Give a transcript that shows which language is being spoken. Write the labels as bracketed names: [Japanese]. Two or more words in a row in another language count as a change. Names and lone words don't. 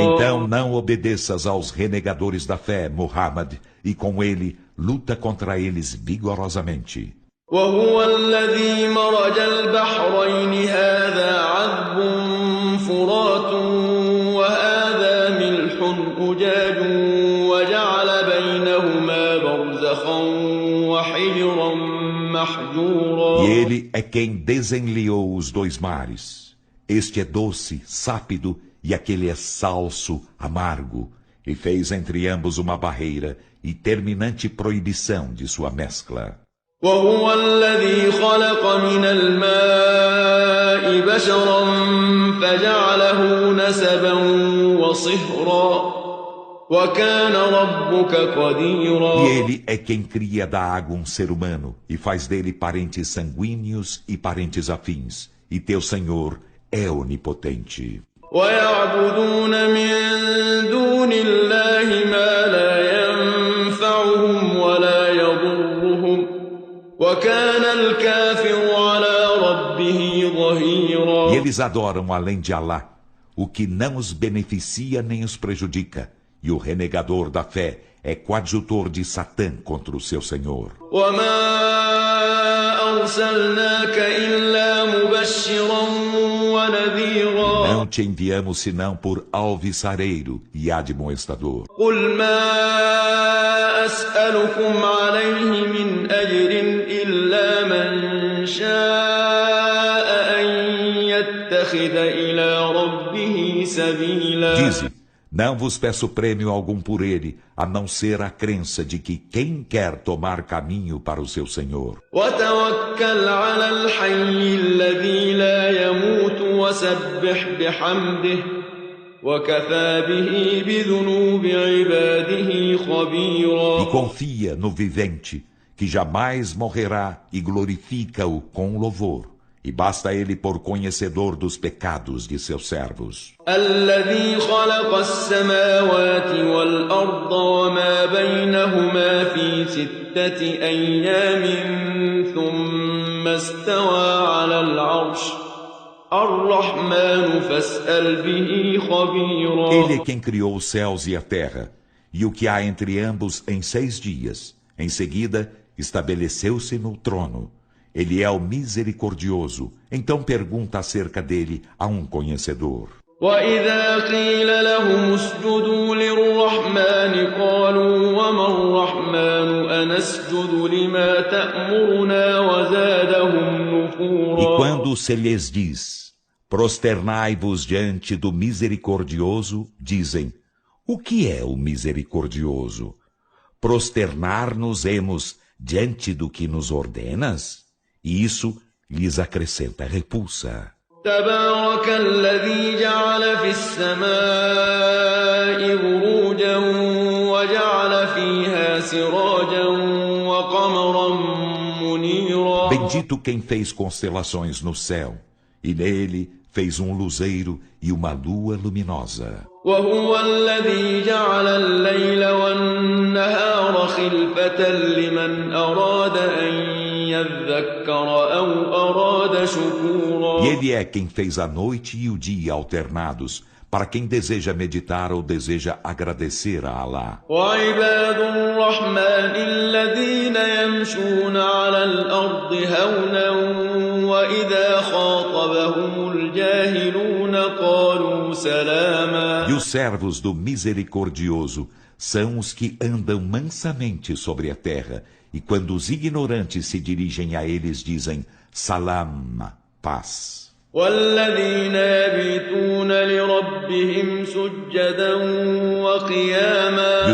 [Portuguese] Então não obedeças aos renegadores da fé, Muhammad, e com ele luta contra eles vigorosamente. [Arabic] وهو الذي مرج البحرين هذا عذب فرات وهذا ملح أجاج وجعل بينهما برزخا وحجرا محجورا. [Portuguese] E ele é quem desenliou os dois mares. Este é doce, sápido, e aquele é salso, amargo, e fez entre ambos uma barreira e terminante proibição de sua mescla. [Arabic] وهو الذي خلق من الماء بشرا فجعله نسبا وصهرا وكان ربك قديرا. [Portuguese] E ele é quem cria da água um ser humano e faz dele parentes sanguíneos e parentes afins. E teu Senhor é onipotente. [Arabic] ويعبدون من دون الله ما لا ينفعهم ولا يضرهم وكان الكافر على ربه ظهيرا. [Portuguese] E eles adoram além de Alá o que não os beneficia nem os prejudica. E o renegador da fé é coadjutor de Satã contra o seu Senhor. [Arabic] وما أرسلناك إلا مبشرا ونذيرا. [Portuguese] Não te enviamos senão por alvissareiro e admoestador. [Arabic] قل ما أسألكم عليه من أجر إلا من شاء أن يتخذ إلى ربه سبيلا. [Portuguese] Dize, não vos peço prêmio algum por ele, a não ser a crença de que quem quer tomar caminho para o seu Senhor. [Arabic] وتوكل على الحي الذي لا يموت وسبح بحمده وكفى به بذنوب عباده خبيرا. [Portuguese] E confia no vivente, que jamais morrerá, e glorifica-o com louvor. E basta ele por conhecedor dos pecados de seus servos. [Arabic] الذي خلق السماوات والأرض وما بينهما في 6 أيام ثم استوى على العرش الرحمن فاسأل به خبيرا. [Portuguese] Ele é quem criou os céus e a terra, e o que há entre ambos em 6 dias. Em seguida, estabeleceu-se no trono. Ele é o misericordioso, então pergunta acerca dele a um conhecedor. [Arabic] وإذا قيل لهم اسجدوا للرحمن قالوا وما الرحمن أنسجد لما تأمرنا وزادهم [Portuguese] E [Arabic] نفورا. [Portuguese] quando se lhes diz, prosternai-vos diante do misericordioso, dizem, o que é o misericordioso? Prosternar-nos-emos diante do que nos ordenas? E isso lhes acrescenta repulsa. [Arabic] تبارك الذي جعل في السماء بروجا وجعل فيها سراجا وقمرا منيرا. [Portuguese] Bendito quem fez constelações no céu, e nele fez um luzeiro e uma lua luminosa. [Arabic] وهو الذي جعل الليل والنهار خلفة لمن أراد أن يذكر أو أراد شكورا. [Portuguese] E ele é quem fez a noite e o dia alternados, para quem deseja meditar ou deseja agradecer a Alá. [Arabic] وعباد الرحمن الذين يمشون على الأرض هونا وإذا خاطبهم الجاهلون قالوا سلاما. [Portuguese] E os servos do misericordioso são os que andam mansamente sobre a terra, e quando os ignorantes se dirigem a eles dizem, salam, paz. [Arabic] والذين يبيتون لربهم سجدا وقياما